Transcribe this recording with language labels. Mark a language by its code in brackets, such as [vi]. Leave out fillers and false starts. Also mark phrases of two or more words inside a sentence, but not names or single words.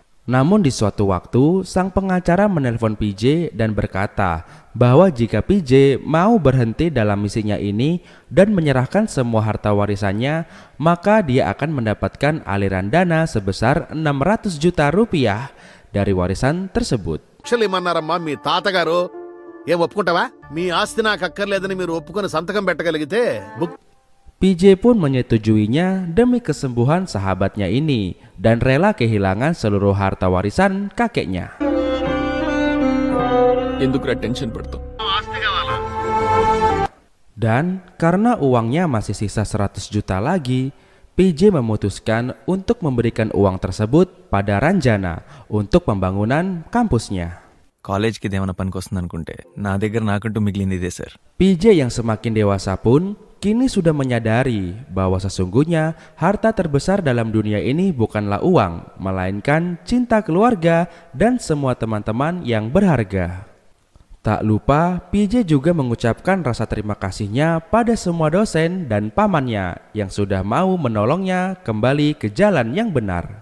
[id] Namun di suatu waktu sang pengacara menelpon PJ dan berkata bahwa jika PJ mau berhenti dalam misinya ini dan menyerahkan semua harta warisannya, maka dia akan mendapatkan aliran dana sebesar 600 juta rupiah dari warisan tersebut. [te] ఏమన్నారమ్మా మీ తాతగారు? ఏం ఒప్పుకుంటావా? మీ ఆస్తి నాకు అక్కర్లేదని మీరు ఒప్పుకొని సంతకం పెట్టగలిగితే [id] PJ pun menyetujuinya demi kesembuhan sahabatnya ini dan rela kehilangan seluruh harta warisan kakeknya. [te] ఎందుకురా టెన్షన్ పడతావు? [id] Dan karena uangnya masih sisa 100 juta lagi, PJ memutuskan untuk memberikan uang tersebut pada Ranjana untuk pembangunan kampusnya. [te] కాలేజ్కి ఇదేమైనా పనికి వస్తుంది అనుకుంటే నా దగ్గర నాకంటూ మిగిలింది ఇదే సార్. [id] PJ yang semakin dewasa pun kini sudah menyadari bahwa sesungguhnya harta terbesar dalam dunia ini bukanlah uang, melainkan cinta keluarga dan semua teman-teman yang berharga. Tak lupa, PJ juga mengucapkan rasa terima kasihnya pada semua dosen dan pamannya yang sudah mau menolongnya kembali ke jalan yang benar.